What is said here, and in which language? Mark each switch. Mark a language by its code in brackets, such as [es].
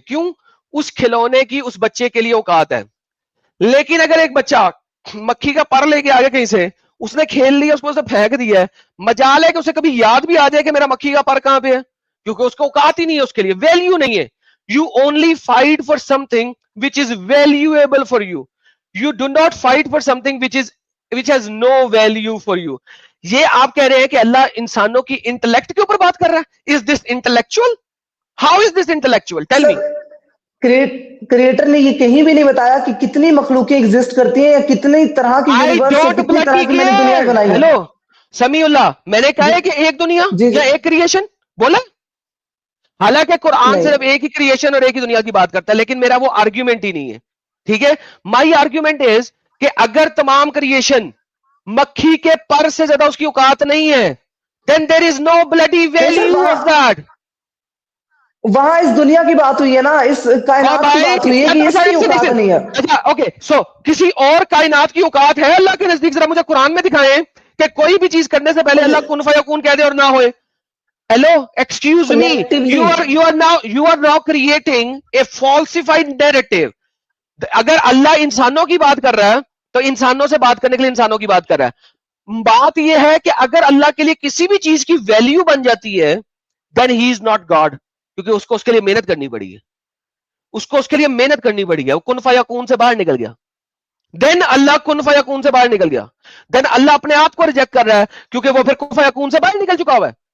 [ur] کیوں؟ اس کھلونے کی اس بچے کے لیے اوقات ہے. لیکن اگر ایک بچہ مکھی کا پر لے کے آگے کہیں سے, اس نے کھیل لیا, اس کو اسے پھینک دیا ہے, مجال ہے کہ اسے کبھی یاد بھی آ جائے کہ میرا مکھی کا پر کہاں پہ ہے, کیونکہ اس کو اوقات ہی نہیں ہے, اس کے لیے ویلیو نہیں ہے. [en] You only fight for something which is valuable for you. You do not fight for something which has no value for you. [ur] یہ آپ کہہ رہے ہیں کہ اللہ انسانوں کی انٹلیکٹ کے اوپر بات کر رہا ہے. [en] Is this intellectual? How is this intellectual? Tell me. [ur] Creator نے یہ کہیں بھی نہیں بتایا کہ کتنی مخلوقیں ایگزسٹ کرتی ہیں یا کتنی طرح کی یونیورس سے کتنی طرح کی میں نے دنیا بنائی ہے. ہیلو سمیع اللہ, میں نے کہا ہے کہ ایک دنیا یا ایک کریشن بولا, حالانکہ قرآن صرف ایک ہی کریشن اور ایک ہی دنیا کی بات کرتا ہے, لیکن میرا وہ آرگیومنٹ ہی نہیں ہے. ٹھیک ہے, [en] my argument is [ur] کہ اگر تمام کریشن مکھی کے پر سے زیادہ اس کی اوقات نہیں ہے, [en] then there is no bloody value of that. [ur] وہاں اس دنیا کی بات ہوئی ہے نا, اس کائنات کی بات ہوئی ہے کہ اس کی اوقات نہیں ہے. اچھا اوکے, سو کسی اور کائنات کی اوقات ہے اللہ کے نزدیک؟ ذرا مجھے قرآن میں دکھائیں کہ کوئی بھی چیز کرنے سے پہلے اللہ کن فیکون کہہ دے اور نہ ہوئے. [en] Hello excuse me, you are now creating a falsified narrative. [ur] اگر اللہ انسانوں کی بات کر رہا ہے تو انسانوں سے بات کرنے کے لیے انسانوں کی بات کر رہا ہے. بات یہ ہے کہ اگر اللہ کے لیے کسی بھی چیز کی ویلیو بن جاتی ہے, [en] then he is not God, [ur] کیونکہ اس کو اس کے لیے محنت کرنی پڑی ہے, اس کو اس کے لیے محنت کرنی پڑی ہے. وہ کن فیکون سے باہر نکل گیا, دین اللہ کن فیکون سے باہر نکل گیا, دین اللہ اپنے آپ کو ریجیکٹ کر رہا ہے کیونکہ وہ پھر کن فیکون سے باہر نکل چکا ہوا ہے.